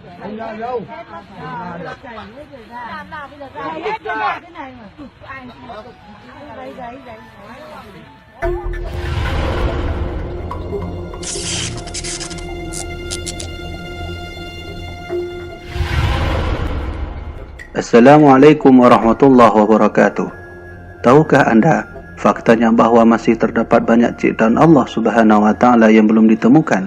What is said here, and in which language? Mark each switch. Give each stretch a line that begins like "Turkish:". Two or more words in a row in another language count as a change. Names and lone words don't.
Vietnamese: Anh đâu? Hết cái này mà. Ai đấy.
Arabic: السلام عليكم ورحمة الله وبركاته.
Indonesian: Tahukah Anda faktanya bahwa masih terdapat banyak ciptaan Allah
Arabic: سبحانه وتعالى
Indonesian: yang belum ditemukan?